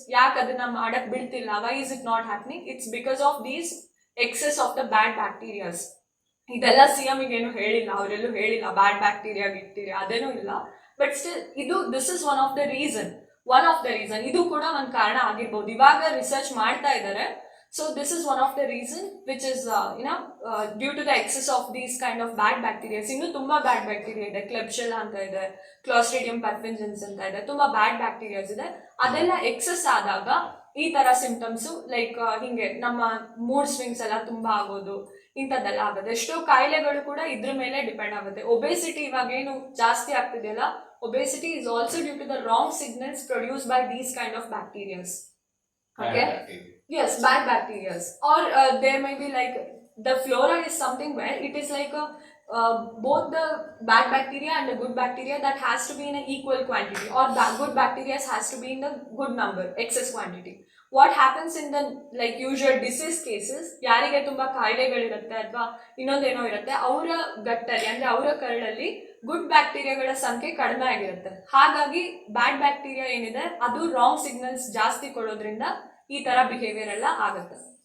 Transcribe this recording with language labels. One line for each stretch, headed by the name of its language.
Kannada: ಯಾಕೆ ಅದನ್ನ ಮಾಡಕ್ ಬಿಡ್ತಿಲ್ಲ,
English: why is it not happening? It's because of these excess of the bad bacterias.
Kannada: ಇದೆಲ್ಲ CM ಏನು ಹೇಳಿಲ್ಲ, ಅವರೆಲ್ಲೂ ಹೇಳಿಲ್ಲ ಬ್ಯಾಡ್ ಬ್ಯಾಕ್ಟೀರಿಯಾ ಗಿಕ್ಟೀರಿಯಾ ಅದೇನೂ ಇಲ್ಲ.
English: But still this is one of the reason.
Kannada: ಇದು ಕೂಡ ಒಂದು ಕಾರಣ ಆಗಿರ್ಬೋದು. ಇವಾಗ ರಿಸರ್ಚ್ ಮಾಡ್ತಾ ಇದ್ದಾರೆ.
English: So this is one of the reason which is due to the excess of these kind of bad bacteria.
Kannada: ಇನ್ನು ತುಂಬಾ ಬ್ಯಾಡ್ ಬ್ಯಾಕ್ಟೀರಿಯಾ ಇದೆ, ಕ್ಲೆಬ್ಶೆಲ್ಲಾ ಅಂತ ಇದೆ, ಕ್ಲಾಸ್ಟ್ರಿಡಿಯಂ ಪರ್ಫೆನ್ಜೆನ್ಸ್ ಅಂತ ಇದೆ, ತುಂಬಾ ಬ್ಯಾಡ್ ಬ್ಯಾಕ್ಟೀರಿಯಾಸ್ ಇದೆ. ಅದೆಲ್ಲ ಎಕ್ಸೆಸ್ ಆದಾಗ ಈ ತರ ಸಿಂಪ್ಟಮ್ಸ್ ಲೈಕ್ ಹಿಂಗೆ ನಮ್ಮ ಮೂಡ್ ಸ್ವಿಂಗ್ಸ್ ಎಲ್ಲ ತುಂಬಾ ಆಗೋದು, ಇಂಥದ್ದೆಲ್ಲ ಆಗುತ್ತೆ. ಎಷ್ಟೋ ಕಾಯಿಲೆಗಳು ಕೂಡ ಇದ್ರ ಮೇಲೆ ಡಿಪೆಂಡ್ ಆಗುತ್ತೆ. ಒಬೇಸಿಟಿ ಇವಾಗ ಏನು ಜಾಸ್ತಿ ಆಗ್ತಿದೆಯಲ್ಲ,
English: Obesity is also due to the wrong signals produce by these kind of bacterias. Okay. Yes, bad bacteria. Or there may be like the flora is something where it is like both the bad bacteria and the good bacteria that has to be in an equal quantity, or the good bacteria has to be in the good number, excess quantity. What happens in the like usual disease cases,
Kannada: ಯಾರಿಗೆ ತುಂಬಾ ಕಾಯಿಲೆಗಳಿರುತ್ತೆ ಅಥವಾ ಇನ್ನೊಂದೇನೋ ಇರುತ್ತೆ, ಅವರ ಗಟ್ಟಲ್ಲಿ ಅಂದ್ರೆ ಅವರ ಕರಳಲ್ಲಿ good ಬ್ಯಾಕ್ಟೀರಿಯಾಗಳ ಸಂಖ್ಯೆ ಕಡಿಮೆ ಆಗಿರುತ್ತೆ. ಹಾಗಾಗಿ ಬ್ಯಾಡ್ ಬ್ಯಾಕ್ಟೀರಿಯಾ ಏನಿದೆ ಅದು ರಾಂಗ್ ಸಿಗ್ನಲ್ಸ್ ಜಾಸ್ತಿ ಕೊಡೋದ್ರಿಂದ ಈ ತರ ಬಿಹೇವಿಯರ್ ಎಲ್ಲ ಆಗುತ್ತೆ.